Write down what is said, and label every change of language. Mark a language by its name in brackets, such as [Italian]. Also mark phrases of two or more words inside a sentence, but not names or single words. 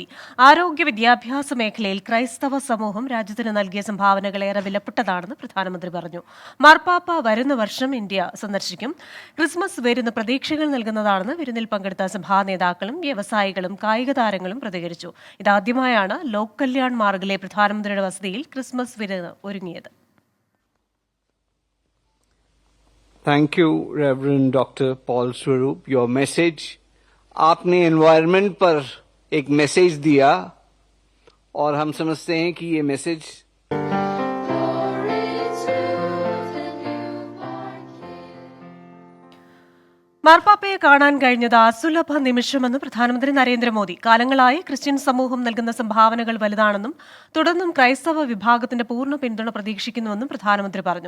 [Malayalam] ആരോഗ്യ വിദ്യാഭ്യാസ മേഖലയിൽ ക്രൈസ്തവ സമൂഹം രാജ്യത്തിന് നൽകിയ സംഭാവനകൾ ഏറെ വിലപ്പെട്ടതാണെന്ന് പ്രധാനമന്ത്രി പറഞ്ഞു. മാർപ്പാപ്പ വരുന്ന വർഷം ഇന്ത്യ സന്ദർശിക്കും. ക്രിസ്മസ് വിരുന്ന് പ്രതീക്ഷകൾ നൽകുന്നതാണെന്ന് വിരുന്നിൽ പങ്കെടുത്ത സഭാ നേതാക്കളും വ്യവസായികളും കായിക താരങ്ങളും പ്രതികരിച്ചു. ഇതാദ്യമായാണ് ലോക് കല്യാൺ മാർഗിലെ പ്രധാനമന്ത്രിയുടെ വസതിയിൽ ക്രിസ്മസ് വിരുന്ന് ഒരുങ്ങിയത്. [English] Thank you, Reverend Dr. Paul Swaroop. Your message, [Hindi] आपने environment पर एक मैसेज दिया और हम समझते हैं कि ये मैसेज [Malayalam] മാർപ്പാപ്പയെ കാണാൻ കഴിഞ്ഞത് അസുലഭ നിമിഷമെന്ന് പ്രധാനമന്ത്രി നരേന്ദ്രമോദി. കാലങ്ങളായി ക്രിസ്ത്യൻ സമൂഹം നൽകുന്ന സംഭാവനകൾ വലുതാണെന്നും തുടർന്നും ക്രൈസ്തവ വിഭാഗത്തിന്റെ പൂർണ്ണ പിന്തുണ പ്രതീക്ഷിക്കുന്നുവെന്നും പ്രധാനമന്ത്രി പറഞ്ഞു.